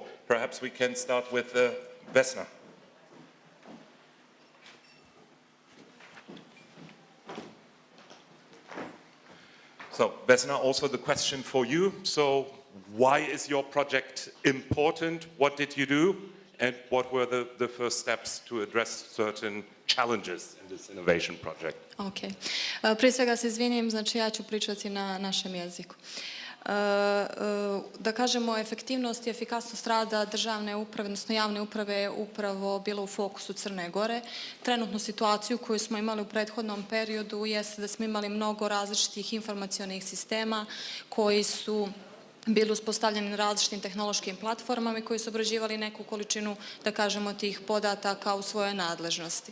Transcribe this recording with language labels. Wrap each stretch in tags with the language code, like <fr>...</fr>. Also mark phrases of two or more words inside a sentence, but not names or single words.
<en>Perhaps we can start with Vesna. So, Vesna, also the question for you. So, why is your project important? What did you do? And what were the first steps to address certain challenges in this innovation project? Ok.</en> <sr>Prije svega se izvinim, znači ja ću pričati na našem jeziku. Da kažemo, efektivnost i efikasnost rada državne uprave, odnosno javne uprave je upravo bilo u fokusu Crne Gore. Trenutnu situaciju koju smo imali u prethodnom periodu jeste da smo imali mnogo različitih informacionih sistema koji su bili uspostavljeni na različitim tehnološkim platformama i koji su obrađivali neku količinu, da kažemo, tih podataka u svojoj nadležnosti.</sr>